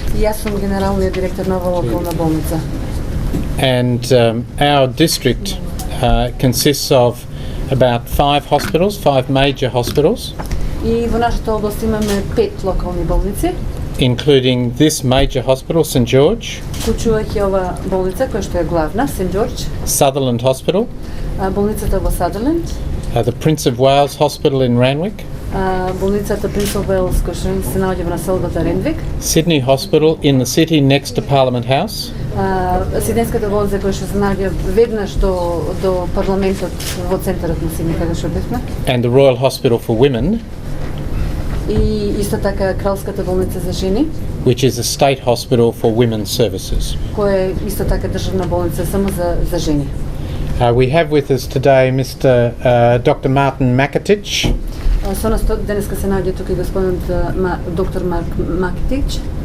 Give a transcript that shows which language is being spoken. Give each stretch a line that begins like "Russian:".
Macedonian: И јас сум генералниот директор на оваа локална болница.
English: And our district consists of about 5 hospitals, 5 major hospitals.
Macedonian: И во нашата област имаме 5 локални болници,
English: including this major hospital, St. George,
Macedonian: вклучувајќи ова болница која што е главна, St. George,
English: Sutherland Hospital,
Macedonian: болницата во Sutherland,
English: the Prince of Wales Hospital in Randwick,
Macedonian: болницата Prince of Wales која што се наоѓа во населбата Рендвик,
English: Sydney Hospital in the city next to Parliament House,
Macedonian: Сиднејската болница која што се наоѓа веднаш до парламентот во центарот на Сиднеј каде што бевме,
English: and the Royal Hospital for Women,
Macedonian: и исто така Кралската болница за жени,
English: which is a state hospital for women's services.
Macedonian: која е исто така државна болница само за жени.
English: We have with us today Mr. Dr. Martin Makitic,
Macedonian: Со нас денеска се наоѓа тука и господинот доктор Марк Макетич,